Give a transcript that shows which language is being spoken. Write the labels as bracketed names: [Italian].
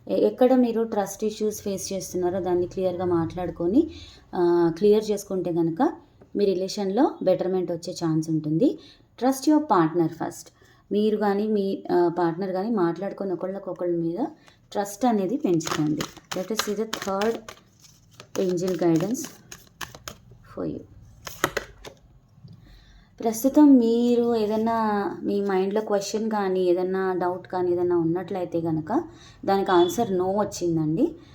[Telugu] ఎక్కడ మీరు trust issues face చేస్తున్నారో దాన్ని క్లియర్గా మాట్లాడుకొని క్లియర్ చేసుకుంటే కనుక మీ రిలేషన్లో బెటర్మెంట్ వచ్చే ఛాన్స్ ఉంటుంది. [English] Trust your partner first. [Telugu] మీరు కానీ మీ పార్ట్నర్ కానీ మాట్లాడుకొని ఒకళ్ళకొకళ్ళ మీద ట్రస్ట్ అనేది పెంచుకోండి. [English] Let us see the third angel guidance for you. [Telugu] ప్రస్తుతం మీరు ఏదన్నా మీ మైండ్లో క్వశ్చన్ కానీ, ఏదన్నా డౌట్ కానీ ఏదన్నా ఉన్నట్లయితే కనుక దానికి ఆన్సర్ నో వచ్చిందండి.